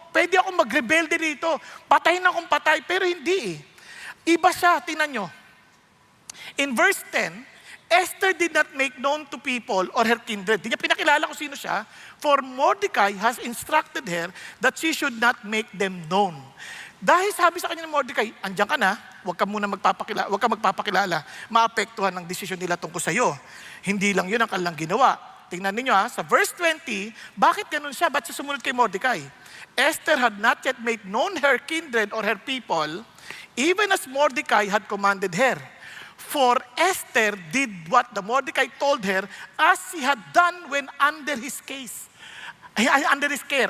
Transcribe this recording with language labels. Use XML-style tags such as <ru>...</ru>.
<tl>Pwede ako magrebelde dito. Patay na akong patay, pero hindi eh. Iba siya, tingnan nyo.</tl> <en>In verse 10, Esther did not make known to people or her kindred.</en> <tl>Hindi niya pinakilala kung sino siya,</tl> <en>for Mordecai has instructed her that she should not make them known.</en> <tl>Dahil sabi sa kanya ng Mordecai, andyan ka na, huwag ka magpapakilala, maapektuhan ng desisyon nila tungkol sa iyo. Hindi lang yun ang kanilang ginawa. Tingnan ninyo sa verse 20, bakit ganun siya? Ba't siya sumunod kay Mordecai?</tl> <en>Esther had not yet made known her kindred or her people, even as Mordecai had commanded her. For Esther did what the Mordecai told her as he had done when under his under his care.</en>